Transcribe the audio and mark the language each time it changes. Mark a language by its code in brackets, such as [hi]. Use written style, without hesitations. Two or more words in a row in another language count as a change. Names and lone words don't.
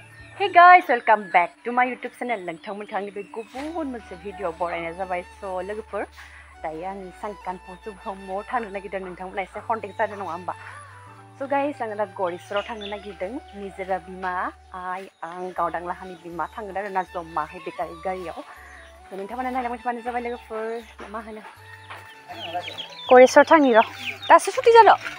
[en] Hey guys, welcome back to my YouTube channel. [brx] नोंथांमोननि बे गुबुन मोनसे भिडिअ बरायनाय जाबाय स' लोगोफोर दायो आं सांकानफुरजों म'आव थांनो नागिरदों नोंथांमोना एसे कन्टेक्ट जादों नङा होमबा स' गाइस आं दा गरिसराव थांनो नागिरदों निजोरा बिमा आं गावदां लाहानि बिमा थांगोन आरो ना जमाहै बेटारि गारियाव स' नोंथांमोना नायलांबाय थाबानो जाबाय लोगोफोर मा होनो गरिसराव थांनि र' दासो सुटि जादों